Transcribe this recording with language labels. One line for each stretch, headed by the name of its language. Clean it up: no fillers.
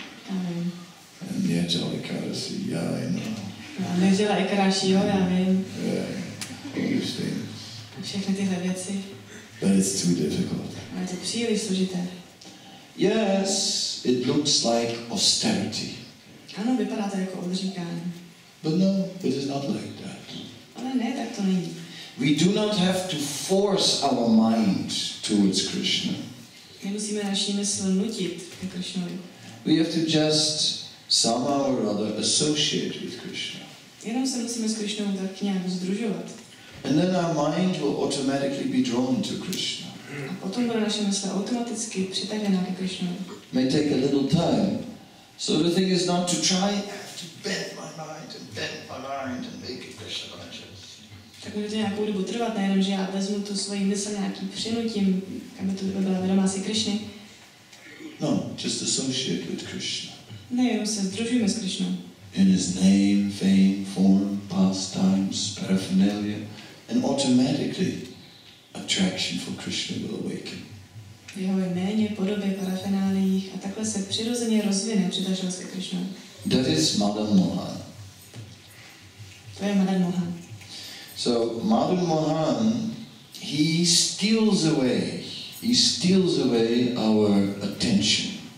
English: And Sannyasis, yeah, I know.
Czech: A neděla Ekaráši, jo, já vím.
English: Yeah, all these things.
Czech: Všechny tyhle věci.
English: But it's too difficult.
Czech: Ale je to příliš složité.
English: Yes, it looks like austerity.
Czech: Ano, vypadá to jako odříkání.
English: But no, it is not like that.
Czech: Ale ne, tak to není.
English: We do not have to force our mind towards Krishna.
Czech: Nemusíme naši mysl nutit ke Krishnovi.
English: We have to just somehow or other associate with Krishna.
Czech: Jenom se musíme s Krishnou tak nějak sdružovat.
English: And then our mind will automatically be drawn to Krishna.
Czech: A potom bude naše mysl automaticky přitažená ke Krishnovi.
English: May take a little time. So the thing is not to try, I have to bend my mind and make it Krishna conscious.
Czech: Tak může to nějakou dobu trvat, nejenom, že já vezmu tu svoji mysl nějakým přinutím, aby to byla vědomá si Krishny.
English: No, just associate with Krishna.
Czech: Ne, jenom se sdružujeme s Krishnou.
English: In his name, fame, form, pastimes, paraphernalia, and automatically attraction for Krishna will awaken.
Czech: V jeho jméně, podobě, parafenáliích a takhle se přirozeně rozvine přitažnost ke Krishnovi.
English: That is Madan Mohan.
Czech: To je Madan Mohan.
English: So Madan Mohan, he steals away our attention.